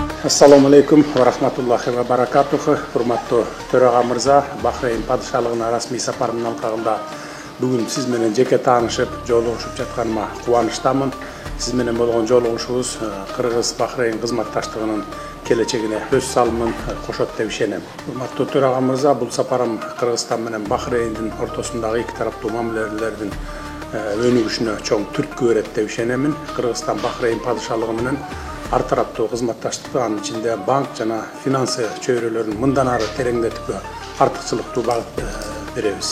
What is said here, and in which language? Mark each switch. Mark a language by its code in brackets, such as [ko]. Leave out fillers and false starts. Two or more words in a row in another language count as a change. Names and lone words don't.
[ar] السلام عليكم ورحمة الله وبركاته. [ky] Урматтуу Төрага Мырза, Бахрейн Падышалыгына расмий сапарынын алкагында бүгүн сиз менен жеке таанышып, жолугушуп жатканыма кубанычтамын. Siz menen болгон жолугушубуз Кыргыз-Bahreyn кызматташтыгынын келечегине өз салымын кошот деп ишенем. Урматтуу Төрага Мырза, бул сапарым Кыргызстан менен Bahreyn'in ортосундагы эки тараптуу мамилелердин өнүгүшүнө чоң түрткү берет деп ишенемин. Кыргызстан Bahreyn Padişalığı менен ар тараптуу кызматташтыкты, анын ичинде банк жана финансы чөйрөлөрүн мындан ары тереңдетүүгө артыкчылыктуу багыт беребиз.